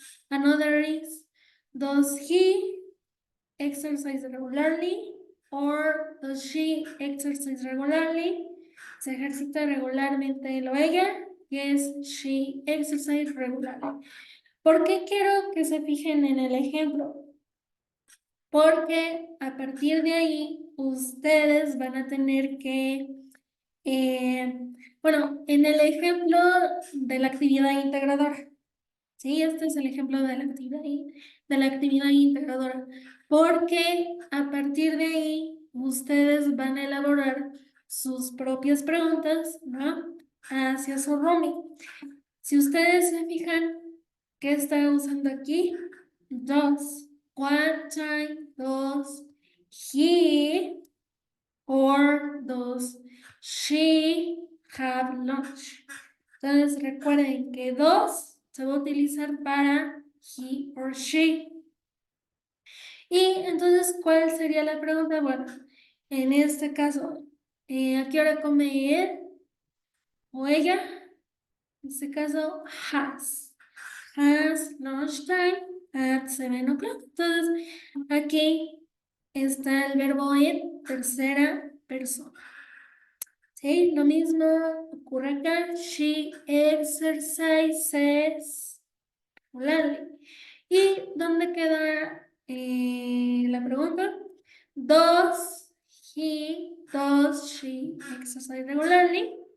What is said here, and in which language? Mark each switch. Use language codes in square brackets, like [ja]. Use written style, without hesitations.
[en] Another is, does he exercise regularly or does she exercise regularly? [es] Se ejercita regularmente él o ella. [en] Yes, she exercise regularly. [es] ¿Por qué quiero que se fijen en el ejemplo? Porque a partir de ahí ustedes van a tener que, bueno, en el ejemplo de la actividad integradora. Sí, este es el ejemplo de la actividad integradora, porque a partir de ahí ustedes van a elaborar sus propias preguntas, ¿no? Hacia su roomie. Si ustedes se fijan, ¿qué está usando aquí? [en] Does. What time does he or does she have lunch? [es] Entonces recuerden que dos se va a utilizar para he or she. Y entonces, ¿cuál sería la pregunta? Bueno, en este caso, ¿a qué hora come él o ella? En este caso, [en] has lunchtime at 7 o'clock. [es] Entonces, aquí está el verbo en tercera persona. Sí, lo mismo ocurre acá. [en] She exercises regularly. [es] ¿Y dónde queda la pregunta? [en] Does she exercise regularly?